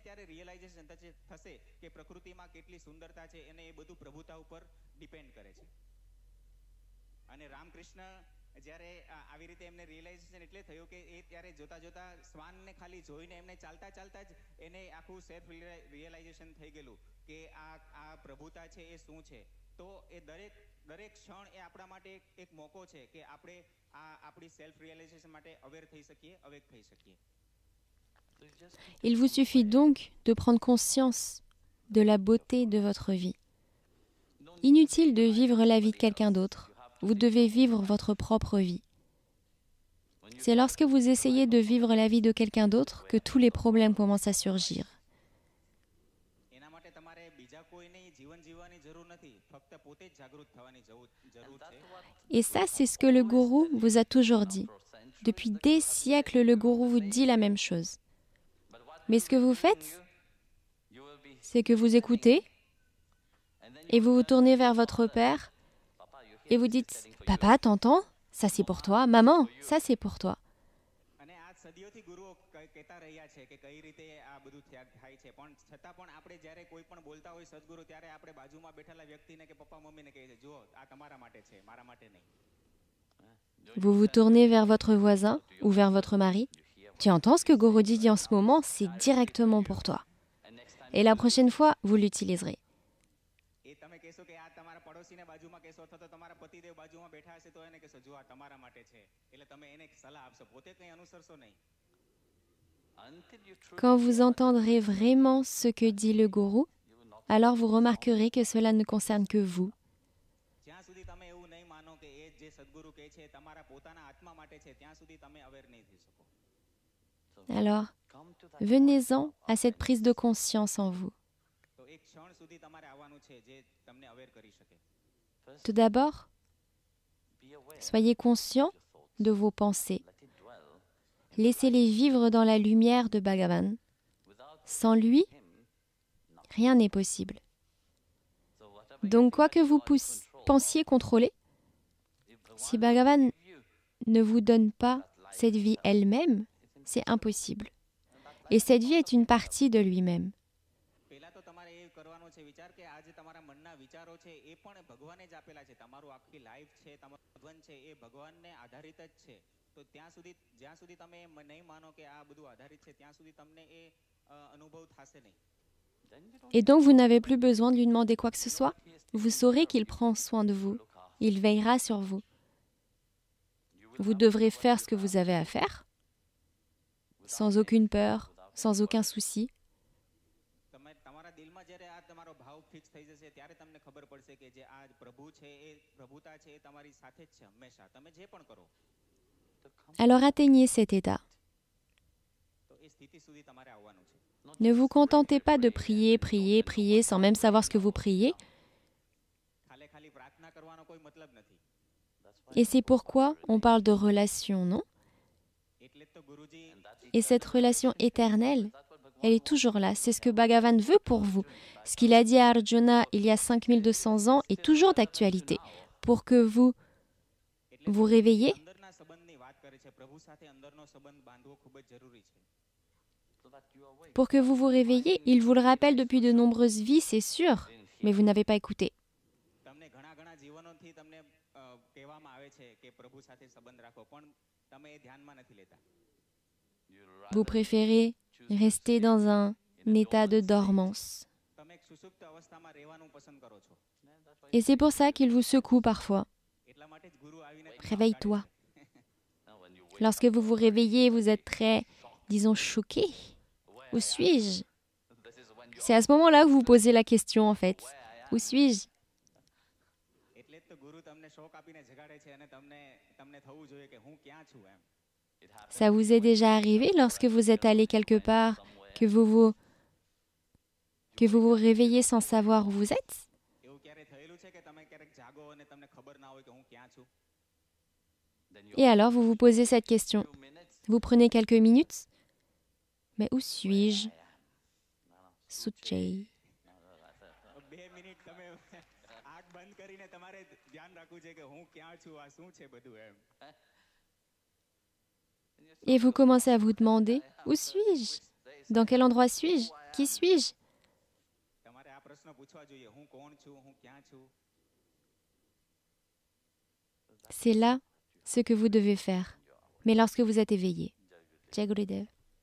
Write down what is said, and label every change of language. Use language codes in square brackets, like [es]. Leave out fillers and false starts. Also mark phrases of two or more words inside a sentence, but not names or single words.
[gu] ત્યારે રિયલાઇઝેશન થશે કે પ્રકૃતિમાં કેટલી સુંદરતા છે અને એ બધું પ્રભુતા ઉપર ડિપેન્ડ કરે છે અને રામકૃષ્ણ જ્યારે આવી રીતે એમને રિયલાઇઝેશન એટલે થયું કે એ ત્યારે જોતા જોતા શ્વાનને ખાલી જોઈને એમને ચાલતા ચાલતા જ એને આખું [en] self realization [gu] થઈ ગયેલું કે આ પ્રભુતા છે એ શું છે તો એ દરેક ક્ષણ એ આપણા માટે એક મોકો છે કે આપણે આપણી [en] self realization [gu] માટે અવેર થઈ શકીએ અવેક થઈ શકીએ. [fr] Il vous suffit donc de prendre conscience de la beauté de votre vie. Inutile de vivre la vie de quelqu'un d'autre. Vous devez vivre votre propre vie. C'est lorsque vous essayez de vivre la vie de quelqu'un d'autre que tous les problèmes commencent à surgir. [gu] બીજા કોઈને જીવન જીવવાની જરૂર નથી, ફક્ત પોતે જ જાગૃત થવાની જરૂર છે. [fr] Et ça, c'est ce que le gourou vous a toujours dit. Depuis des siècles, le gourou vous dit la même chose. Mais ce que vous faites, c'est que vous écoutez et vous vous tournez vers votre père et vous dites « Papa, t'entends? Ça c'est pour toi. Maman, ça c'est pour toi. » [gu] અને આ સદીઓથી ગુરુઓ કહેતા રહ્યા છે કે કઈ રીતે આ બધું થાય છે, પણ છતાં પણ આપણે જ્યારે કોઈ પણ બોલતા હોય સદગુરુ, ત્યારે આપણે બાજુમાં બેઠેલા વ્યક્તિને કે પપ્પા મમ્મીને કહીએ છીએ, જુઓ આ તમારા માટે છે, મારા માટે નહીં. [fr] Vous vous tournez vers votre voisin ou vers votre mari. Tu entends ce que Guru dit en ce moment? C'est directement pour toi. Et la prochaine fois, vous l'utiliserez. [gu] એ તમે કહેશો કે આ તમારા પડોશીને બાજુમાં કહેશો અથવા તો તમારા પતિદેવ બાજુમાં બેઠા હશે તો એને કહેશો, જો આ તમારા માટે છે, એટલે તમે એને સલાહ આપશો, પોતે કંઈ અનુસરશો નહીં. [fr] Quand vous entendrez vraiment ce que dit le gourou, alors vous remarquerez que cela ne concerne que vous. [gu] જ્યાં સુધી તમે એવું નહીં માનો કે એ જે સદગુરુ કહે છે તમારા પોતાના આત્મા માટે છે, ત્યાં સુધી તમે અવેર નહીં થઈ શકો. [fr] Alors, venez-en à cette prise de conscience en vous. [gu] તો એક ક્ષણ સુધી તમારે આવવાનું છે જે તમને અવેર કરી શકે. [fr] Tout d'abord, soyez conscient de vos pensées. Laissez-les vivre dans la lumière de Bhagavan. Sans lui, rien n'est possible. Donc, quoi que vous pensiez contrôler, si Bhagavan ne vous donne pas cette vie elle-même, c'est impossible. Et cette vie est une partie de lui-même. [gu] પહેલા તો તમારે એ કરવાનો છે વિચાર કે આ જે તમારા મનના વિચારો છે એ પણ ભગવાને જ આપેલા છે. તમારું આખી લાઈફ છે, તમારું જીવન છે, એ ભગવાનને આધારિત જ છે. તો ત્યાં સુધી જ્યાં સુધી તમે નહીં માનો કે આ બધું આધારિત છે, ત્યાં સુધી તમને એ અનુભવ થશે નહીં. [fr] Et donc vous n'avez plus besoin de lui demander quoi que ce soit. Vous saurez qu'il prend soin de vous. Il veillera sur vous. Vous devrez faire ce que vous avez à faire, sans aucune peur, sans aucun souci. [gu] તમે તમારા દિલમાં જ્યારે આ તમારો ભાવ ફિક્સ થઈ જશે ત્યારે તમને ખબર પડશે કે જે આ પ્રભુ છે, એ પ્રભુતા છે, એ તમારી સાથે જ છે હંમેશા. તમે જે પણ કરો [fr] Alors atteignez cet état. [gu] તો એ સ્થિતિ સુધી તમારે આવવાનું છે. [fr] Ne vous contentez pas de prier, prier, prier sans même savoir ce que vous priez. [gu] ખાલી પ્રાર્થના કરવાનો કોઈ મતલબ નથી. [fr] Et c'est pourquoi on parle de relation, non? [gu] એટલે જ તો ગુરુજી [fr] Et cette relation éternelle, elle est toujours là. C'est ce que Bhagavan veut pour vous. Ce qu'il a dit à Arjuna il y a 5200 ans est toujours d'actualité. Pour que vous vous réveillez, [gu] અંદરના સંબંધની વાત કરે છે. પ્રભુ સાથે અંદરનો સંબંધ બાંધવો ખૂબ જ જરૂરી છે. [fr] pour que vous vous réveillez, il vous le rappelle depuis de nombreuses vies, c'est sûr, mais vous n'avez pas écouté. [gu] તમને ઘણા ઘણા જીવનોથી તમને કહેવામાં આવે છે કે પ્રભુ સાથે સંબંધ રાખો, પણ તમે એ ધ્યાનમાં નથી લેતા. [fr] Vous préférez rester dans un état de dormance. [gu] તમે એક સુષુપ્ત અવસ્થામાં રહેવાનું પસંદ કરો છો. [fr] Et c'est pour ça qu'il vous secoue parfois. [gu] એટલા માટે જ ગુરુ આવીને [fr] Réveille-toi. Lorsque vous vous réveillez, vous êtes très, disons, choqué. Où suis-je? C'est à ce moment-là que vous posez la question, en fait. Où suis-je? [gu] એટલે જ તો ગુરુ તમને શોક આપીને જગાડે છે અને તમને થવું જોઈએ કે હું ક્યાં છું એમ. [fr] Ça vous est déjà arrivé lorsque vous êtes allé quelque part, que vous vous réveillez sans savoir où vous êtes? [gu] એવું ક્યારે થયેલું છે કે તમે ક્યારેક જાગો અને તમને ખબર ના હોય કે હું ક્યાં છું? [fr] Et alors, vous vous posez cette question. Vous prenez quelques minutes. Mais où suis-je? Suchei. [gu] 2 મિનિટ તમે આંખ બંધ કરીને તમારે ધ્યાન રાખવું છે કે હું ક્યાં છું, આ શું છે બધું એમ. [fr] Et vous commencez à vous demander, où suis-je? Dans quel endroit suis-je? Qui suis-je? [gu] તમારે આ પ્રશ્ન પૂછવા જોઈએ, હું કોણ છું, હું ક્યાં છું? [fr] C'est là ce que vous devez faire. Mais lorsque vous êtes éveillé. [hi] जय गुरुदेव.